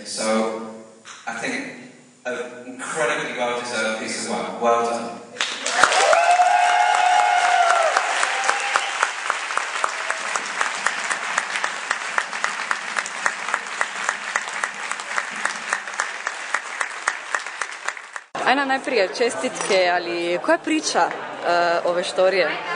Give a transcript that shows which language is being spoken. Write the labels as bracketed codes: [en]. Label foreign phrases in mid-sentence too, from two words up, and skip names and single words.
[en] So, I think an incredibly well-deserved piece of work. Well done. [hr] Ajna, najprije čestitke, ali koja je priča ove štorije?